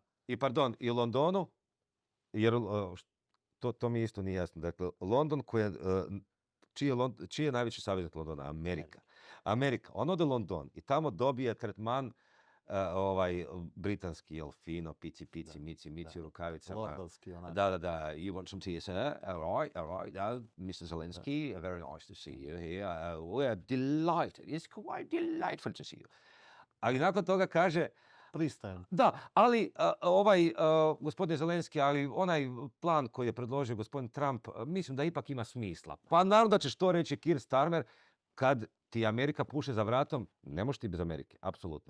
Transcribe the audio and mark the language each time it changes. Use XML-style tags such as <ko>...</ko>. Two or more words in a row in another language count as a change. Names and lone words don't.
<sr>I u Londonu, jer to mi isto nije jasno. Dakle, London koji je čiji je najveći saveznik Londona? Amerika. Amerika. On ode u London i tamo dobije tretman britanski, jel, fino, pici, mici u rukavicama. Londonski onako. Da,</sr> <en>you want some tea, sir? All right, Mr. Zelensky, very nice to see you here. We are delighted. It's quite delightful to see you.</en> <sr>Ali nakon toga kaže, Pristajem. da, ali gospodin Zelenski, ali onaj plan koji je predložio gospodin Trump, mislim da ipak ima smisla. Pa naravno da ćeš to reći Keir Starmer, kad ti Amerika puše za vratom, ne možeš ti bez Amerike, apsolutno.</sr>